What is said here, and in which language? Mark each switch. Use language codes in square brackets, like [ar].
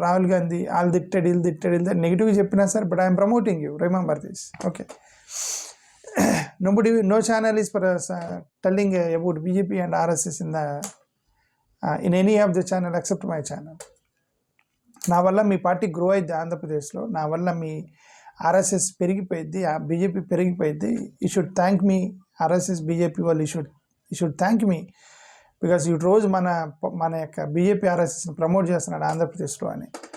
[te] రాహుల్ గాంధీ వాళ్ళు తిట్టాడు, వీళ్ళు నెగిటివ్గా చెప్పినా సరే, [en] But I'm promoting you, remember this. Okay, no channel is for telling about BJP and RSS in any of the channel except my channel. [te] నా వల్ల మీ పార్టీ గ్రో అయింది ఆంధ్రప్రదేశ్లో, నా వల్ల మీ ఆర్ఎస్ఎస్ పెరిగిపోయింది, బీజేపీ పెరిగిపోయింది. [en] you should thank me, [te] RSS BJP వాళ్ళు you should thank మీ, because ఈ రోజు మన యొక్క బీజేపీ ఆర్ఎస్ఎస్ని ప్రమోట్ చేస్తున్నాడు ఆంధ్రప్రదేశ్లో అని.